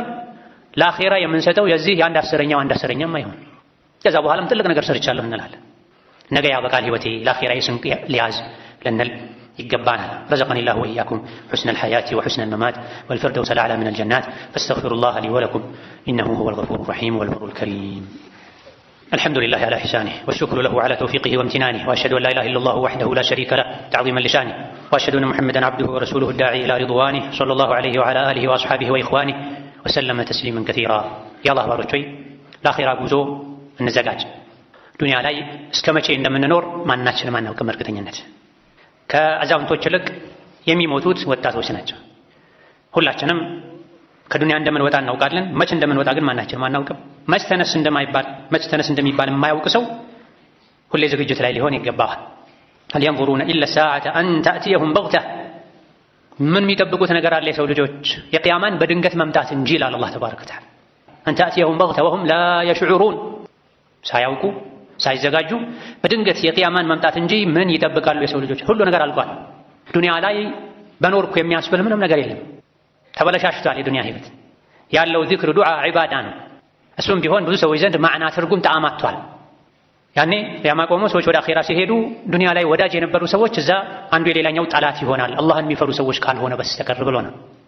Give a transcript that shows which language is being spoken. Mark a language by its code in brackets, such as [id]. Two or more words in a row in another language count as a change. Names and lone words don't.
[am] ለአኼራ የምንሰጠው የዚህ የአንድ አስረኛም አይሆን። ከዛ በኋላም ትልቅ ነገር ሰርቻለሁ እንላለን። ነገ ያበቃል ህይወቴ ለአኼራ ስንቅ ሊያዝ ልንል [ar] ይገባናል። رزقني الله وإياكم حسن الحياة وحسن الممات والفردوس الأعلى من الجنات فاستغفروا الله لي ولكم إنه هو الغفور الرحيم والبر الكريم። الحمد لله على إحسانه والشكر له على توفيقه وامتنانه وأشهد أن لا إله إلا الله وحده لا شريك له تعظيما لشانه وأشهد أن محمدا عبده ورسوله الداعي إلى رضوانه صلى الله عليه وعلى آله وأصحابه وإخوانه وسلم تسليما كثيرا. يا الله [am] ባሮች ለአኺራ ጉዞ እንዘጋጅ። ዱንያ ላይ እስከ መቼ እንደምንኖር ማናችንም አናውቅም። እርግጠኝነት ከአዛውንቶች ይልቅ የሚሞቱት ወጣቶች ናቸው። ሁላችንም ከዱንያ እንደምንወጣ እናውቃለን። መች እንደምንወጣ ግን ማናችንም አናውቅም። መች ተነስ እንደሚባል የማያውቅ ሰው ሁሌ ዝግጅት ላይ ሊሆን ይገባዋል። [ar] هل ينظرون إلا الساعة أن تأتيهم بغتة [am] ምን የሚጠብቁት ነገር አለ የሰው ልጆች? የቅያማን በድንገት መምጣት እንጂ ይላል አላህ [ar] تبارك وتعالى። أن تأتيهم بغتة وهم لا يشعرون፣ [am] ሳያውቁ ሳይዘጋጁ በድንገት የቅያማን መምጣት እንጂ ምን ይጠብቃሉ የሰው ልጆች? ሁሉ ነገር አልቋል። ዱንያ ላይ በኖርኩ የሚያስብል ምንም ነገር የለም። ተበለሻሽቷል የዱንያ ህይወት። ያለው ዚክር፣ ዱዓ፣ ዒባዳ ነው። እሱም ቢሆን ብዙ ሰዎች ዘንድ ማዕና፣ ትርጉም፣ ጣዕም አጥቷል። ያኔ ቂያማ ቆሞ ሰዎች ወደ አኼራ ሲሄዱ ዱንያ ላይ ወዳጅ የነበሩ ሰዎች እዛ አንዱ የሌላኛው ጠላት ይሆናል፣ አላህን የሚፈሩ ሰዎች ካልሆነ በስተቀር ብሎ ነው።